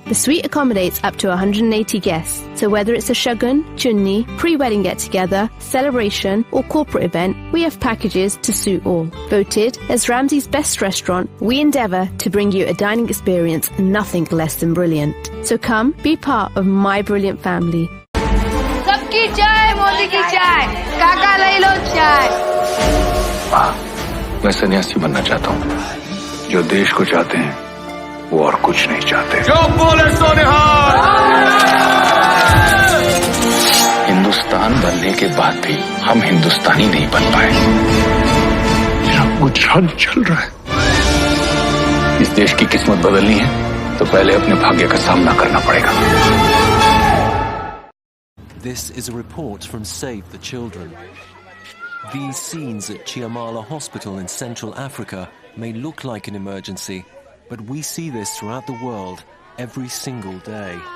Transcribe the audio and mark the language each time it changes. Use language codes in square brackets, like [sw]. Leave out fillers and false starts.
[en] The suite accommodates up to 180 guests, so whether it's a shagun, chunni, pre-wedding get-together, celebration or corporate event, we have packages to suit all. Voted as Ramsay's best restaurant, we endeavour to bring you a dining experience nothing less than brilliant. So come, be part of my brilliant family. [hi] सबकी चाय मोदी की चाय काका ले लो चाय. मैं सन्यासी बनना चाहता हूँ. जो देश को चाहते हैं वो और कुछ नहीं चाहते. जो बोले सो निहाल. हिंदुस्तान बनने के बाद भी हम हिंदुस्तानी नहीं बन पाए. सब कुछ चल रहा है. इस देश की किस्मत बदलनी है तो पहले अपने भाग्य का सामना करना पड़ेगा. [en] This is a report from Save the Children. These scenes at Chiamala Hospital in Central Africa may look like an emergency, but we see this throughout the world every single day.